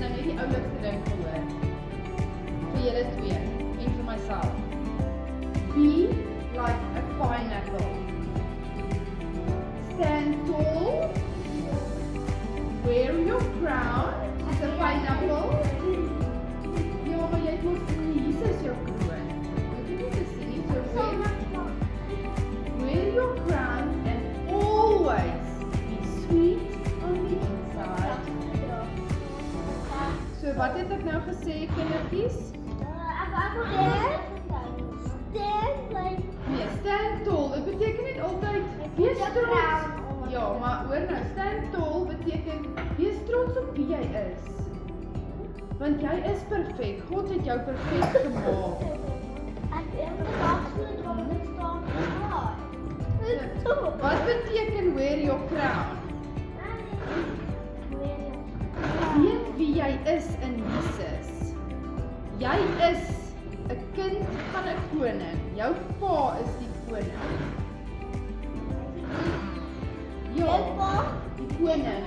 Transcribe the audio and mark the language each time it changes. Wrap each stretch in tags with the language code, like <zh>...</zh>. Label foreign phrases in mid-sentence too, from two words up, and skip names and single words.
<af>die oulikste ding gehoor. Vir julle twee en vir myself.</af> <en>Be like a pineapple. Stand tall. Wear your crown as a pineapple.</en> <af>Ja, maar jy het mos hier is jou kroon. Ek het nie gesien nie,</af> <en>so wear your crown and always be sweet on the inside.</en> <af>So wat het ek nou gesê, kindertjies? Nee,</af> <en>stand tall,</en> <af>dit beteken net altyd wees trots. Ja, maar hoor nou,</af> <en>stand tall</en> <af>beteken wees trots op wie jy is. Want jy is perfek, God het jou perfek gemaak. Wat beteken</af> <en>wear your crown?</en> <af>Weet wie jy is in Jesus. Jy is 'n kind van 'n koning. Jou pa is die koning. Ja, die koning.</af>